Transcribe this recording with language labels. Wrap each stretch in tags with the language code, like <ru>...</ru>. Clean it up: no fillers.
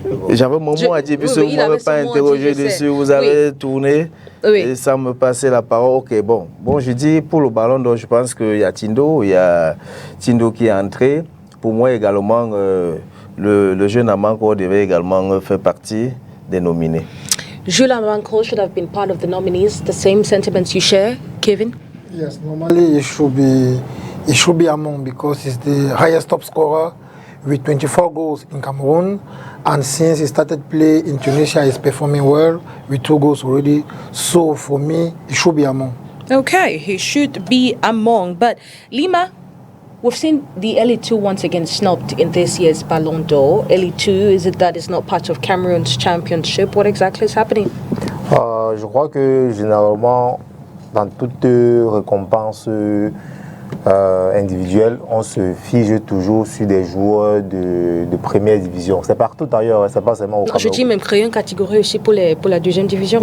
<fr>J'avais mon mot à dire, puisque vous ne m'avez pas interrogé dessus, vous avez tourné et ça me passait la parole. Ok, bon, je dis pour le Ballon d'Or, je pense qu'il y a Tindo qui est entré. Pour moi également, le jeune Amanko devait également faire partie des nominés.</fr> <en>Jules Amanko should have been part of the nominees. The same sentiments you share, Kevin? Yes, normally it should be among, because he's the highest top scorer with 24 goals in Cameroon, and since he started play in Tunisia, he's performing well with 2 goals already. So for me, he should be among. Okay, he should be among. But Lima, we've seen the Elite 2 once again snubbed in this year's Ballon d'Or. Elite 2, is it that it's not part of Cameroon's championship? What exactly is happening?</en> <fr>Je crois que généralement, dans toute récompense individuelle, on se fige toujours sur des joueurs de première division. C'est partout ailleurs, c'est pas seulement au Cameroun. Je dis même créer une catégorie aussi pour la deuxième division.</fr>